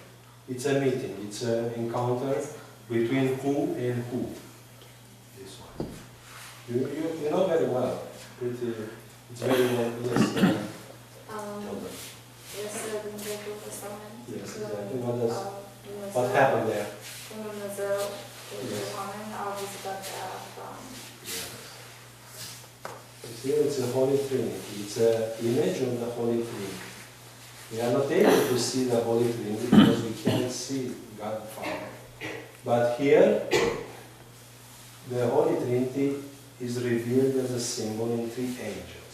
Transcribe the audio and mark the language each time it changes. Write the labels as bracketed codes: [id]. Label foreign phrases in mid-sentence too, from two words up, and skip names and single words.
[en] It's a meeting, it's an encounter between who and who. This one. You know very well. It's very well, yes. [ro] Este din Vechiul Testament. [en] Yes, exactly. What happened there? [ro] Când Dumnezeu cu oameni au vizitat pe Abraham. [en] You see, it's a Holy Trinity. It's an image of the Holy Trinity. We are not able to see the Holy Trinity because we can't see God the Father. But here, the Holy Trinity is revealed as a symbol in three angels.